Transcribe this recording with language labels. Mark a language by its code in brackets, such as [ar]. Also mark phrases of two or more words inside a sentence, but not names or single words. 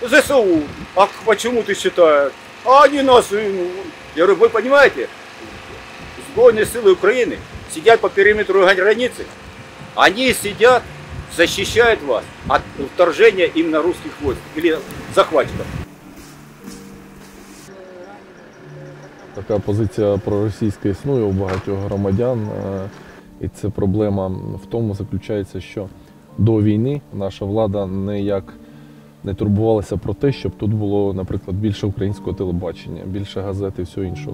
[ru] ЗСУ. А почему ты считаешь? А они нас... Я говорю, вы понимаете, сбройные силы Украины сидят по периметру границы. Они сидят, защищают вас от вторжения именно русских войск или захватчиков. [uk] Така позиція проросійська існує у багатьох громадян, і це проблема в тому заключається, що до війни наша влада ніяк не турбувалася про те, щоб тут було, наприклад, більше українського телебачення, більше газет і всього іншого.